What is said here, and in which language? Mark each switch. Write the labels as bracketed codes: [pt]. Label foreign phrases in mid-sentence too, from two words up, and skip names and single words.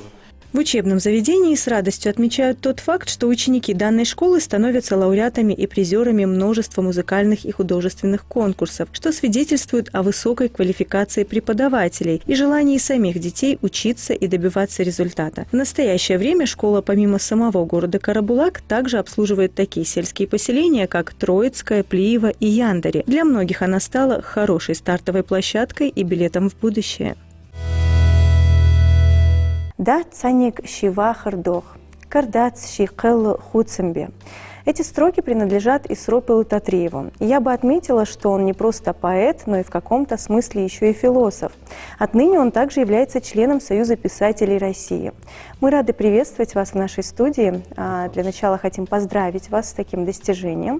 [ru] В учебном заведении с радостью отмечают тот факт, что ученики данной школы становятся лауреатами и призерами множества музыкальных и художественных конкурсов, что свидетельствует о высокой квалификации преподавателей и желании самих детей учиться и добиваться результата. В настоящее время школа помимо самого города Карабулак также обслуживает такие сельские поселения, как Троицкое, Плиево и Яндари. Для многих она стала хорошей стартовой площадкой и билетом в будущее. Да, [inh] цаник щива хардох, кардац щикел хуцембе. [ru] Эти строки принадлежат Исропилу Татриеву. И я бы отметила, что он не просто поэт, но и в каком-то смысле еще и философ. Отныне он также является членом Союза писателей России. Мы рады приветствовать вас в нашей студии. Для начала хотим поздравить вас с таким достижением.